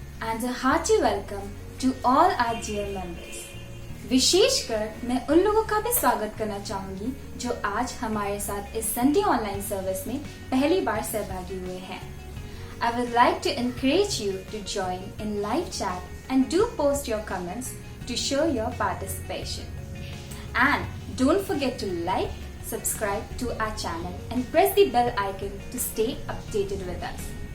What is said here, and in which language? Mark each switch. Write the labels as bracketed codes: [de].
[en] and a hearty welcome to all our dear members. [hi] विशेषकर मैं उन लोगों का भी स्वागत करना चाहूंगी जो आज हमारे साथ इस संडे ऑनलाइन सर्विस में पहली बार सहभागी हुए हैं. [en] I would like to encourage you to join in live chat and do post your comments to show your participation. And don't forget to like, subscribe to our channel and press the bell icon to stay updated with us.